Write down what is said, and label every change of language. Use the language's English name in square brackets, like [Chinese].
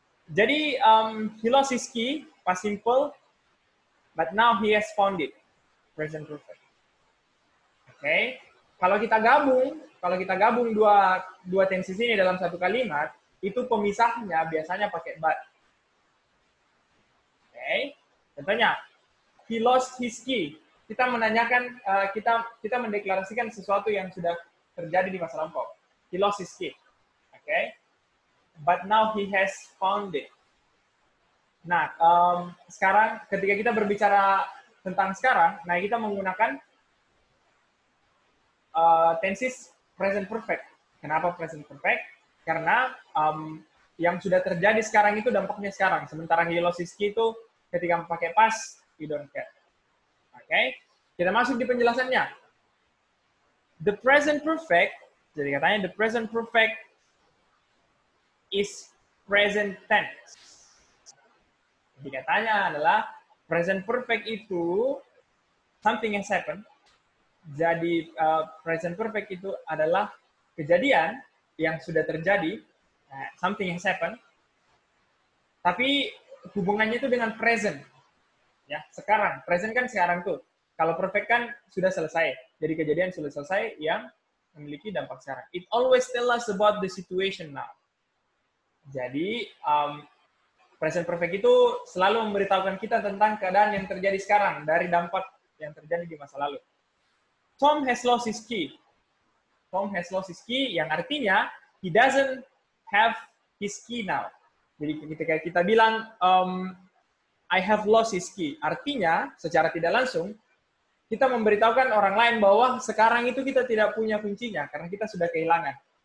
[English] Jadi, he lost his key, past simple, but now he has found it, present perfect. [Indonesian] Oke, kalau kita gabung dua tenses ini dalam satu kalimat, itu pemisahnya biasanya pakai but. Oke, contohnya, [English] he lost his key. [Indonesian] Kita menanyakan, kita mendeklarasikan sesuatu yang sudah terjadi di masa lampau. [English] He lost his key. Oke, but now he has found it. [Indonesian] Nah, sekarang ketika kita berbicara tentang sekarang, nah kita menggunakan tenses present perfect. Kenapa present perfect? Karena yang sudah terjadi sekarang itu dampaknya sekarang. [English] Sementara he lost his key [Indonesian] itu ketika pakai [English] past, you don't care. [Indonesian] Oke, kita masuk di penjelasannya. [English] The present perfect, [Indonesian] jadi katanya [English] the present perfect is present tense. [Indonesian] Jadi katanya adalah present perfect itu [English] something has happened. [Indonesian] Jadi present perfect itu adalah kejadian yang sudah terjadi, [English] something has happened, [Indonesian] tapi hubungannya itu dengan present. Ya, sekarang. Present kan sekarang tuh. Kalau perfect kan sudah selesai. Jadi kejadian sudah selesai yang memiliki dampak sekarang. [English] It always tell us about the situation now. [Indonesian] Jadi present perfect itu selalu memberitahukan kita tentang keadaan yang terjadi sekarang dari dampak yang terjadi di masa lalu. [English] Tom has lost his key. Tom has lost his key [Indonesian] yang artinya [English] he doesn't have his key now. [Indonesian] Jadi ketika kita bilang [English] I have lost his key, [Indonesian] artinya secara tidak langsung kita memberitahukan orang lain bahwa sekarang itu kita tidak punya kuncinya karena kita sudah kehilangan.